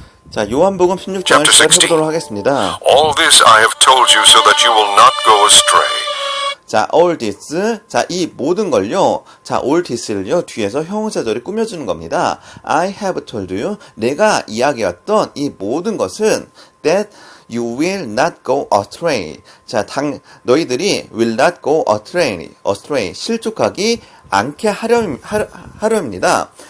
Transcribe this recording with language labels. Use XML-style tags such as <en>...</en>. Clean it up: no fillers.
<ko>자, 요한복음 16장을 시작해보도록 하겠습니다.</ko> <en>All this I have told you so that you will not go astray.</en> <ko>자,</ko> <en>all this.</en> <ko>자, 이 모든 걸요. 자, all this를요. 뒤에서 형용사절이 꾸며주는 겁니다.</ko> <en>I have told you. 내가 이야기했던 이 모든 것은 that you will not go astray. 자, 너희들이 will not go astray.</en> <ko>실족하기 않게 하려입니다.</ko>